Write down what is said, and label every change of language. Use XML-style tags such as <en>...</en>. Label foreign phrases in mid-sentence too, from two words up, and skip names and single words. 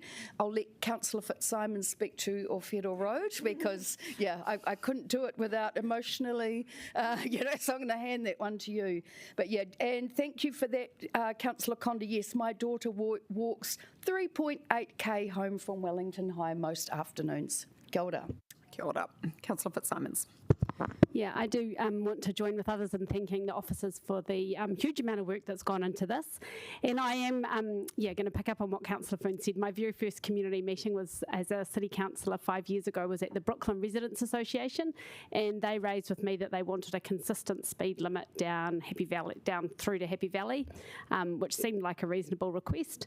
<en>I'll let Councillor Fitzsimons speak to Ōwhiro Road, because, yeah, I couldn't do it without emotionally, so I'm going to hand that one to you. But yeah, and thank you for that, Councillor Condi. Yes, my daughter walks 3.8k home from Wellington High most afternoons.</en> <mi>Kia ora. Kia ora.</mi> <en>Councillor Fitzsimons. Yeah, I do want to join with others in thanking the officers for the huge amount of work that's gone into this. And I am, going to pick up on what Councillor Foon said. My very first community meeting was as a city councillor 5 years ago was at the Brooklyn Residents Association, and they raised with me that they wanted a consistent speed limit down through to Happy Valley, which seemed like a reasonable request.</en>